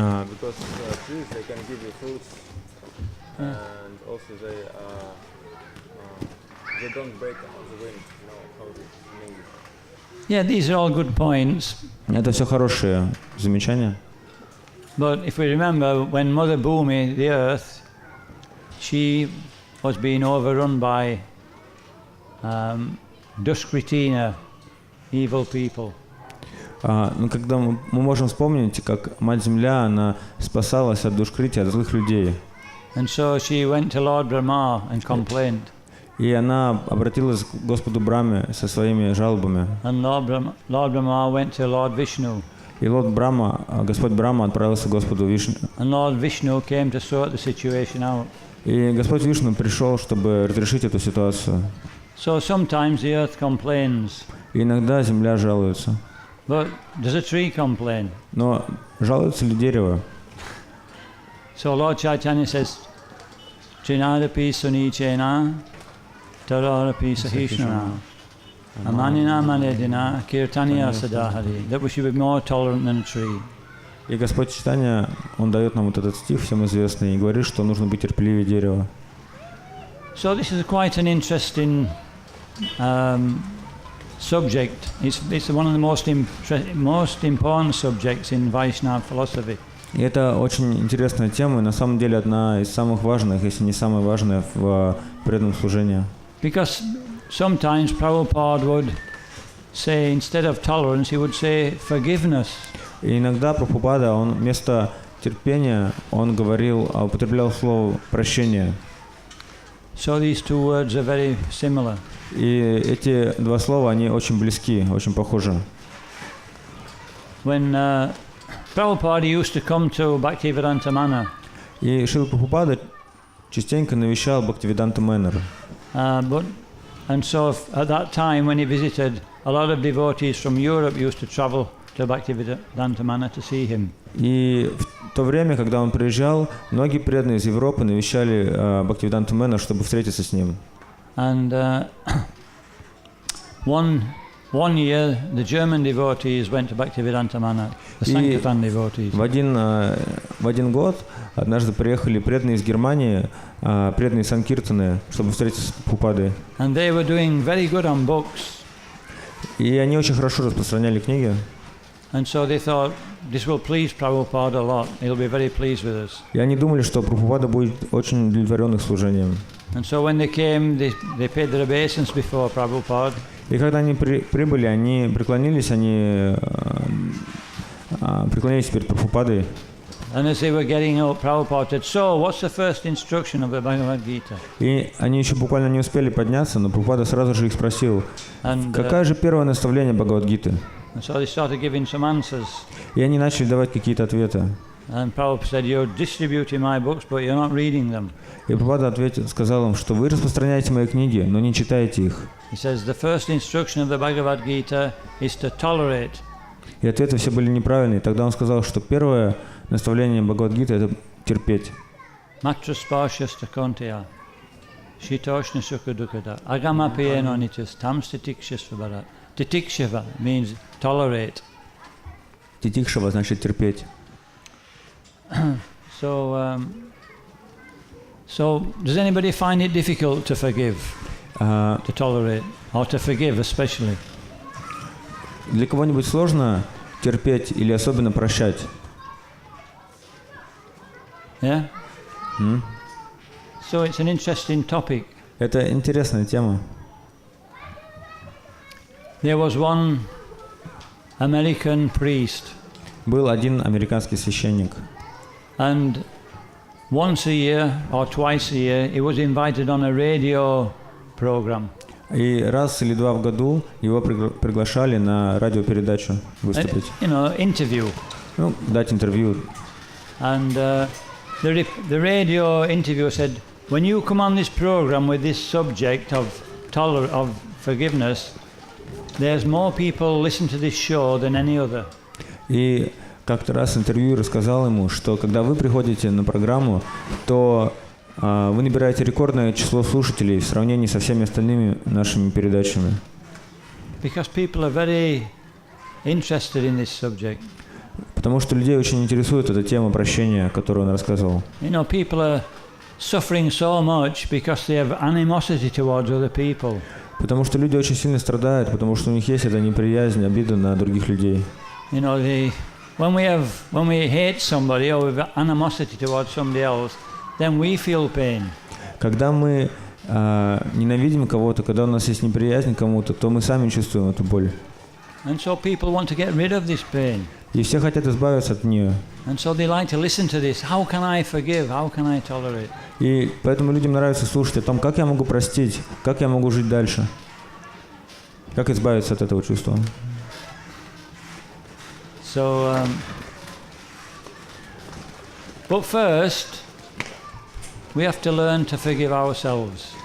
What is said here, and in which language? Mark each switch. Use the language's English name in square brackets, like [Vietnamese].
[English] Because trees they can give you fruits, and also they don't break the wind. You know how it is. Yeah, these are all good points. [Russian] Это все хорошие замечания. [English] But if we remember, when Mother Bhumi, the earth, she was being overrun by Duskritina, evil people. [Russian] Но когда мы можем вспомнить, как Мать Земля, она спасалась от Душкрити, от злых людей. [English] And so she went to Lord Brahma and complained. [Russian] И она обратилась к Господу Брахме со своими жалобами. [English] And Lord Brahma went to Lord Vishnu. [Russian] И Господь Брахма отправился к Господу Вишну. [English] And Lord Vishnu came to sort the situation out. [Russian] И Господь Вишну пришел, чтобы разрешить эту ситуацию. [English] So sometimes the earth complains. [Russian] И иногда земля жалуется. [English] But does a tree complain? [Russian] Но жалуется ли дерево? [English] So Lord Chaitanya says, [Sanskrit] Trinadapi sunichena, tararapi sahishnana, amanina manedina, kirtaniya sadahari. [English] That we should be more tolerant than a tree. [Russian] И Господь Чайтанья, Он дает нам вот этот стих, всем известный, и говорит, что нужно быть терпеливее дерева. [English] So this is quite an interesting subject. It's one of the most important subjects in Vaishnava philosophy. [Russian] И это очень интересная тема, и на самом деле одна из самых важных, если не самая важная в преданном служении. [English] Because sometimes Prabhupada would say, instead of tolerance, he would say forgiveness. [Russian] И иногда Прабхупада, он вместо терпения, он употреблял слово прощение. [English] So these two words are very similar. [Russian] И эти два слова, они очень близки, очень похожи. [English] When Prabhupada used to come to Bhaktivedanta Manor, [Russian] И Шрила Прабхупада частенько навещал Бхактивиданта Манор. [English] And so at that time when he visited, a lot of devotees from Europe used to travel to Bhaktivedanta Manor to see him. [Russian] И в то время, когда он приезжал, многие преданные из Европы навещали Бхактивиданта Манор, чтобы встретиться с ним. [English] And one year, the German devotees went to Bhaktivedanta Manor, the Sankirtan devotees. [Russian] В один год однажды приехали преданные из Германии, преданные Санкиртаны, чтобы встретиться с Прабхупадой. [English] And they were doing very good on books. [Russian] И они очень хорошо распространяли книги. [English] And so they thought, this will please Prabhupada a lot. He'll be very pleased with us. [Russian] И они думали, что Прабхупада будет очень удовлетворен их служением. [English] And so when they came, they paid their obeisance before Prabhupada. [Russian] И когда они прибыли, они преклонились перед Прабхупадой. [English] And as they were getting up, Prabhupada said, so, what's the first instruction of the Bhagavad Gita? [Russian] И они еще буквально не успели подняться, но Прабхупада сразу же их спросил, какое же первое наставление Бхагавад-гиты? [English] And so they started giving some answers. [Russian] И они начали давать какие-то ответы. [English] And Prabhupada said, you're distributing my books, but you're not reading them. [Russian] И Прабхупада сказал им, что вы распространяете мои книги, но не читаете их. [English] He says, the first instruction of the Bhagavad Gita is to tolerate. [Russian] И ответы все были неправильные. Тогда он сказал, что первое наставление Бхагавад-гиты – это терпеть. [Sanskrit] Matra spārshasta kontaya, shitoshna sukha dukkada, agama piyeno nityas, tam titikshasva bharat. [English] Titikshava means tolerate. [Russian] Титикшава значит терпеть. [English] So does anybody find it difficult to forgive, to tolerate, or to forgive especially? [Russian] Для кого-нибудь сложно терпеть или особенно прощать? [English] Yeah? So it's an interesting topic. [Russian] Это интересная тема. [English] There was one American priest. [Russian] Был один американский священник. [English] And once a year or twice a year, he was invited on a radio program. [Russian] И раз или два в году его приглашали на радиопередачу выступить. [English] Interview. [Russian] Ну, дать интервью. [English] And the radio interviewer said, when you come on this program with this subject of forgiveness, there's more people listen to this show than any other. [Russian] И как-то раз интервьюер рассказал ему, что когда вы приходите на программу, то вы набираете рекордное число слушателей в сравнении со всеми остальными нашими передачами. [English] Because people are very interested in this subject. [Russian] Потому что людей очень интересует эта тема прощения, которую он рассказывал. [English] People are suffering so much because they have animosity towards other people. [Russian] Потому что люди очень сильно страдают, потому что у них есть эта неприязнь, обида на других людей. [English] When we hate somebody or we have animosity towards somebody else, then we feel pain. [Russian] Когда мы ненавидим кого-то, когда у нас есть неприязнь к кому-то, то мы сами чувствуем эту боль. [English] And so people want to get rid of this pain. [Russian] И все хотят избавиться от нее. [English] And so they like to listen to this. How can I forgive? How can I tolerate? [Russian] И поэтому людям нравится слушать о том, как я могу простить, как я могу жить дальше, как избавиться от этого чувства. [English] So, but first, we have to learn to forgive ourselves.